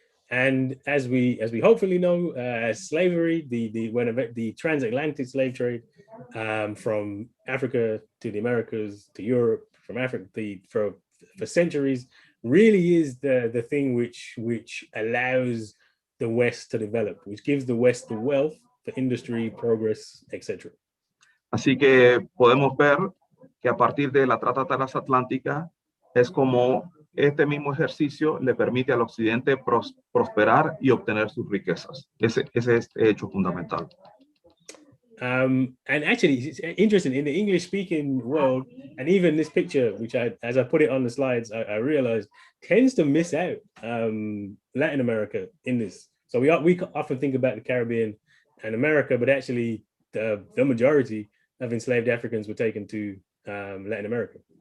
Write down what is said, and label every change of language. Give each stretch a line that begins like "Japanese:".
English: And as we hopefully know, slavery, the transatlantic slave trade from Africa to the Americas to Europe, from Africa for centuries, really is the thing which allows the West to develop, which gives the West the wealth for industry, progress, etc.
Spanish: Así que podemos ver que a partir de la trata transatlántica es como este mismo ejercicio le permite al Occidente prosperar y obtener sus riquezas. Ese es el hecho fundamental.
English: And actually, it's interesting, in the English-speaking world, and even this picture, which as I put it on the slides, I realized tends to miss out Latin America in this. So we often think about the Caribbean and America, but actually the majority of enslaved Africans were taken to Latin America.